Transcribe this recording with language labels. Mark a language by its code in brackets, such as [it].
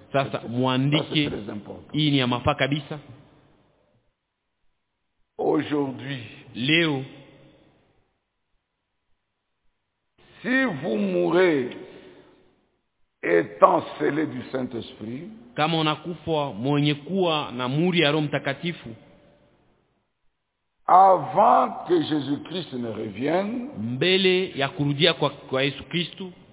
[sw] Sasa muandike. Hii ni ya mafaa kabisa. [fr] Aujourd'hui, Léo, si vous mourez étant scellé du Saint-Esprit, [sw] kama unakufa mwenye kuwa na muri ya Roho Mtakatifu, [fr] avant que Jésus-Christ ne revienne, [sw] mbele ya kurudia kwa Yesu Kristo,